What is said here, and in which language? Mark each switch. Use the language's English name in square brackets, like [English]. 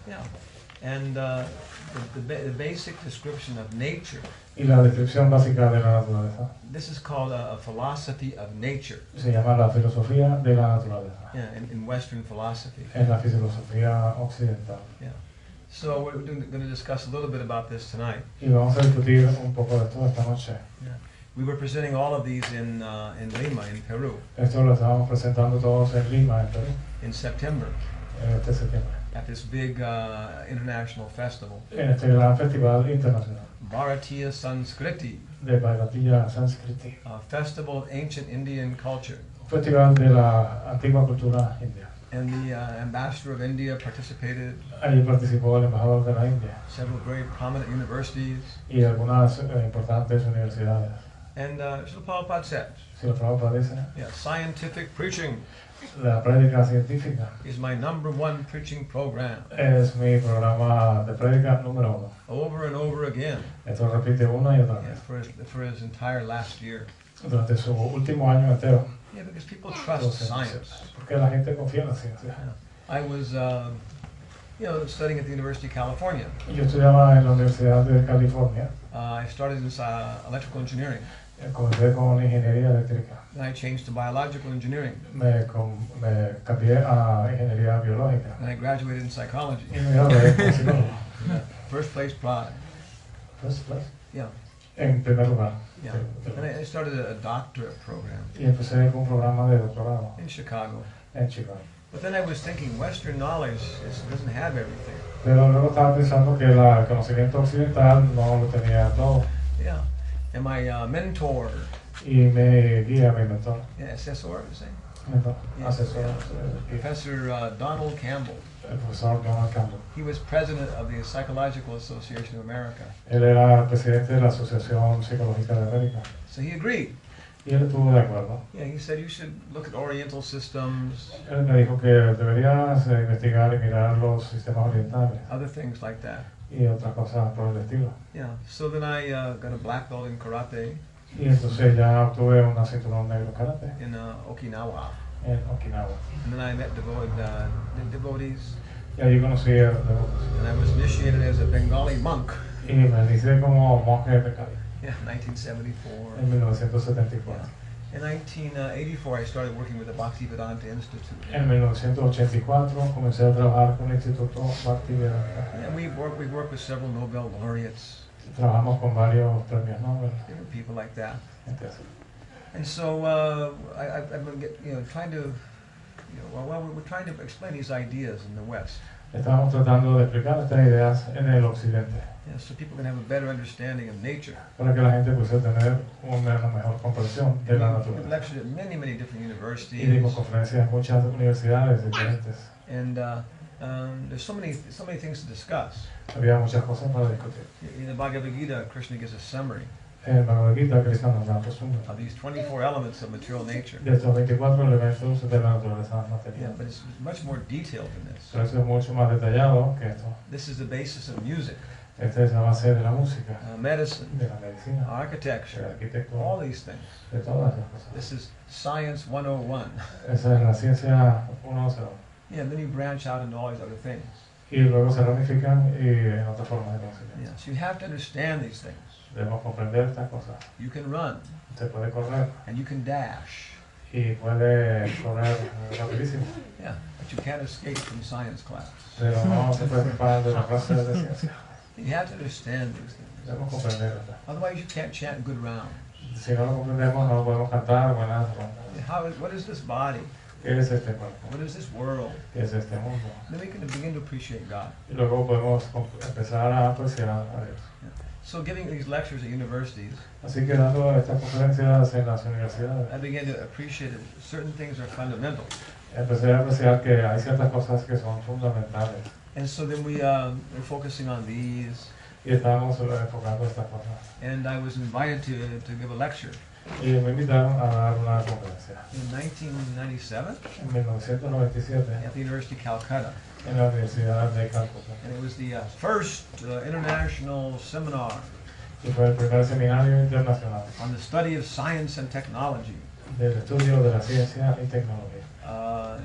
[English] yeah, and the basic description of nature. [Spanish] y la descripción básica de la naturaleza. [English] This is called a philosophy of nature. [Spanish] Se llama la filosofía de la naturaleza. [English] Yeah, in Western philosophy. [Spanish] En la filosofía occidental. [English] Yeah. So we're going to discuss a little bit about this tonight. [Spanish] Y vamos a discutir un poco de esto esta noche. [English] Yeah. We were presenting all of these in Lima, in Peru, [Spanish] Esto lo estábamos presentando todos en Lima, en Perú, [English] in September, [Spanish] este septiembre, [English] at this big international festival, [Spanish] en este gran festival internacional [English] Bharatiya Sanskriti, [Spanish] de Bharatiya Sanskriti, [English] a festival of ancient Indian culture. [Spanish] un festival de la antigua cultura india. [English] And the ambassador of India participated, [Spanish] Allí participó el embajador de la India [English] several very prominent universities, [Spanish] y algunas importantes universidades. [English] and Srila Prabhupada said, [Spanish] Si lo Prabhupada dice, [English] yeah, scientific preaching [Spanish] la prédica científica [English] is my #1 preaching program, [Spanish] es mi programa de prédica número 1. [English] over and over again, [Spanish] Esto lo repite una y otra [English] yeah, [Spanish] vez [English] for his entire last year. [Spanish] durante su último año entero. [English] Yeah, because people trust science. [Spanish] Porque la gente confía en la ciencia. [English] I was, studying at the University of California. [Spanish] Yo estudiaba en la Universidad de California. [English] I started in electrical engineering. [Spanish] Comencé con ingeniería eléctrica. [English] Then I changed to biological engineering. [Spanish] Me cambié a ingeniería biológica. [English] Then I graduated in psychology. [Spanish] Y me gradué como psicólogo. [English] First place prize. First place. Yeah. [Spanish] En primer lugar. [English] Yeah. Then I started a doctorate program [Spanish] Y empecé con un programa de doctorado [English] in Chicago. [Spanish] en Chicago. [English] But then I was thinking Western knowledge doesn't have everything. [Spanish] Pero luego estaba pensando que el conocimiento occidental no lo tenía todo. [English] Yeah. And my mentor, [Spanish] Y me guía mi mentor. [English] yeah, assessor, you say? [Spanish] Mentor, [English] Yeah, [Spanish] asesor. [English] Professor Donald Campbell. [Spanish] El profesor Donald Campbell. [English] He was president of the Psychological Association of America. [Spanish] Él era presidente de la Asociación Psicológica de América. [English] So he agreed. [Spanish] Y él estuvo de acuerdo. [English] Yeah, he said you should look at Oriental systems, [Spanish] Él me dijo que deberías investigar y mirar los sistemas orientales [English] other things like that. [Spanish] y otras cosas por el estilo. [English] Yeah. So then I got a black belt in karate [Spanish] Y entonces ya obtuve una cinturón negro en karate [English] in Okinawa. [Spanish] en Okinawa. [English] And then I met devotees. [Spanish] Y allí conocí a los devotos. [English] And I was initiated as a Bengali monk. [Spanish] Y me inicié como monje de Cali [English] Yeah, 1974. [Spanish] en 1974. [English] Yeah. In 1984, I started working with the Bhaktivedanta Institute. [Spanish] En 1984 comencé a trabajar con el Instituto Bhaktivedanta. [English] And we worked with several Nobel laureates. [Spanish] Trabajamos con varios premios Nobel. [English] Different people like that. [Spanish] Gente así. [English] And so I've been trying to, we're trying to explain these ideas in the West. [Spanish] Estamos tratando de explicar estas ideas en el occidente. [English] Yeah, so people can have a better understanding of nature. [Spanish] Para que la gente pueda tener una mejor comprensión de la [English] We've [Spanish] naturaleza. [English] lectured at many different [Spanish] Y [English] universities. [Spanish] dimos conferencias en muchas universidades diferentes. [English] And there's so many things to discuss. [Spanish] Había muchas cosas para discutir. [English] In the Bhagavad Gita, Krishna gives a summary [Spanish] En el Bhagavad Gita, Krishna nos da un resumen [English] of these 24 elements of material nature. [Spanish] de estos 24 elementos de la naturaleza [English] Yeah, [Spanish] material. [English] but it's much more detailed than this. [Spanish] Pero eso es mucho más detallado que esto. [English] This is the basis of music, [Spanish] Esta es la base de la música, [English] medicine, [Spanish] de la medicina, de la [English] architecture, all [Spanish] arquitectura, [English] these things. [Spanish] de todas esas cosas. [English] This is Science 101. [Spanish] Esa es la ciencia 1.0. [English] Yeah, and then you branch out into all these other things. [Spanish] Y luego se ramifican y en otras formas de conocimiento. [English] Yeah, so you have to understand these things. [Spanish] Debemos comprender estas cosas. [English] You can run [Spanish] Se puede correr [English] and you can dash. [Spanish] y puede correr rapidísimo, [English] Yeah, but you can't escape from science class. [Spanish] pero no se puede escapar de la clase de ciencia. [English] You have to understand these things. [Spanish] Debemos comprender esto. [English] Otherwise, you can't chant good rounds. [Spanish] Si no lo comprendemos, no podemos cantar buenas rondas. [English] What is this body? [Spanish] ¿Qué es este cuerpo? [English] What is this world? [Spanish] ¿Qué es este mundo? [English] Then we can begin to appreciate God. [Spanish] Y luego podemos empezar a apreciar a Dios. [English] So giving these lectures at universities, [Spanish] Así que dando estas conferencias en las universidades, [English] I began to appreciate that certain things are fundamental. [Spanish] empecé a apreciar que hay ciertas cosas que son fundamentales. [English] And so then we're focusing on these. [Spanish] Y estábamos enfocando estas cosas. [English] And I was invited to give a lecture [Spanish] Y me invitaron a dar una conferencia [English] in 1997 [Spanish] en 1997 [English] at the University of Calcutta. [Spanish] en la Universidad de Calcuta. [English] And it was the first international seminar [Spanish] Y fue el primer seminario internacional [English] on the study of science and technology [Spanish] del estudio de la ciencia y tecnología